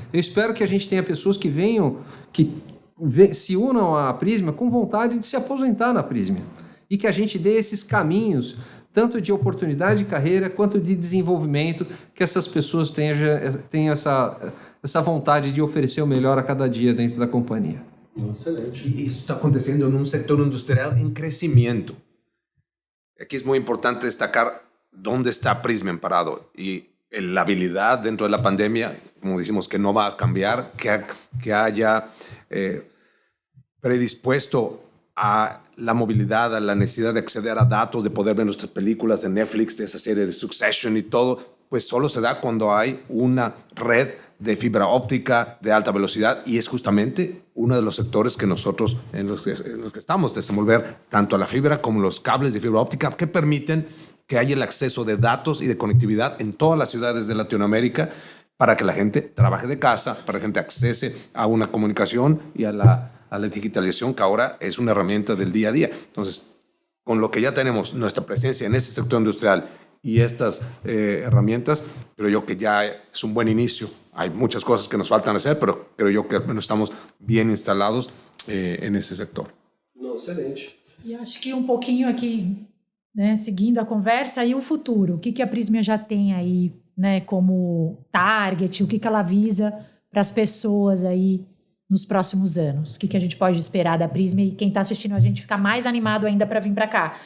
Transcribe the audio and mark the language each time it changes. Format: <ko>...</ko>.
<pt>Eu espero que a gente tenha pessoas que venham, se unam à Prisma com vontade de se aposentar na Prisma e que a gente dê esses caminhos tanto de oportunidade de carreira quanto de desenvolvimento, que essas pessoas tenham essa vontade de oferecer o melhor a cada dia dentro da companhia. Excelente. E isso está acontecendo em um setor industrial em crescimento. Aqui é muito importante destacar onde está Prisma parado</pt> <es>y la habilidad dentro de la pandemia, como decimos, que no va a cambiar, que haya predispuesto a la movilidad, a la necesidad de acceder a datos, de poder ver nuestras películas de Netflix, de esa serie de Succession y todo, pues solo se da cuando hay una red de fibra óptica de alta velocidad, y es justamente uno de los sectores que nosotros en los que estamos,</es> <pt>desenvolver</pt> <es>tanto la fibra como los cables de fibra óptica que permiten que haya el acceso de datos y de conectividad en todas las ciudades de Latinoamérica para que la gente trabaje de casa, para que la gente accese a una comunicación y a la digitalización, que ahora es una herramienta del día a día. Entonces, con lo que ya tenemos, nuestra presencia en ese sector industrial y estas herramientas, creo yo que ya es un buen inicio. Hay muchas cosas que nos faltan hacer, pero creo yo que al menos estamos bien instalados en esse sector.</es> <pt>Não, excelente. E acho que um pouquinho aqui, né, seguindo a conversa, e o futuro, o que a Prisma já tem aí, né, como target, o que ela visa para as pessoas aí nos próximos anos? O que a gente pode esperar da Prisma e quem está assistindo a gente ficar mais animado ainda para vir para cá?</pt>